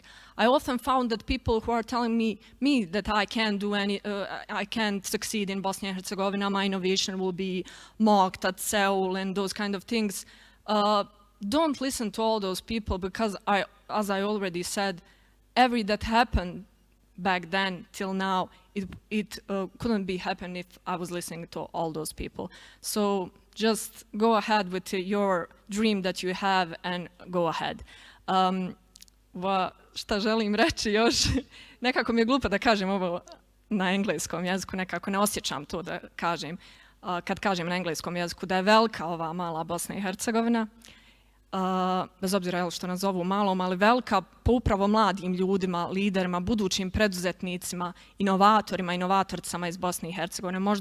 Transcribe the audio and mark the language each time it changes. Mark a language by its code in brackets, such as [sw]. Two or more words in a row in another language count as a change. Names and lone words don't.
[en] I often found that people who are telling me that I can't do I can't succeed in Bosnia and Herzegovina, my innovation will be mocked at Seoul and those kind of things, don't listen to all those people because, as I already said, every that happened back then till now, it couldn't be happen if I was listening to all those people. So just go ahead with your dream that you have and go ahead. [bs] Šta želim reći još? Nekako mi je glupo da kažem ovo na engleskom jeziku, nekako ne osjećam to da kažem. Kad kažem na engleskom jeziku da je velika ova mala Bosna i Hercegovina, bez obzira što nas zovu malom, ali velika po upravo mladim ljudima, liderima, budućim preduzetnicima, inovatorima, inovatoricama iz Bosne i Hercegovine.